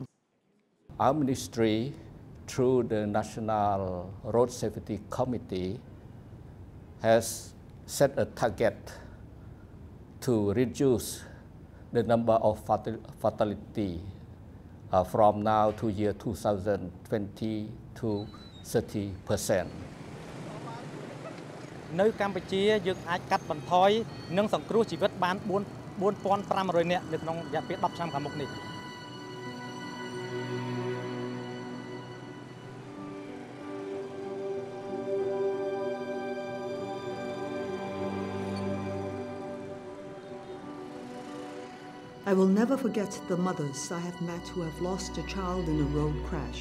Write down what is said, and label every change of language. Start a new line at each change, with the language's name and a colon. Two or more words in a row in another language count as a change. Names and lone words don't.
English: Our ministry, through the National Road Safety Committee, has set a target to reduce the number of fatality from now to year 2020 to 30%.
Khmer: នៅកម្ពុជាយើងអាចកាត់បន្ថយនិងសង្គ្រោះជីវិតបាន 4,500 នាក់នៅក្នុងរយៈពេល 10 ឆ្នាំខាងមុខនេះ
English: I will never forget the mothers I have met who have lost a child in a road crash.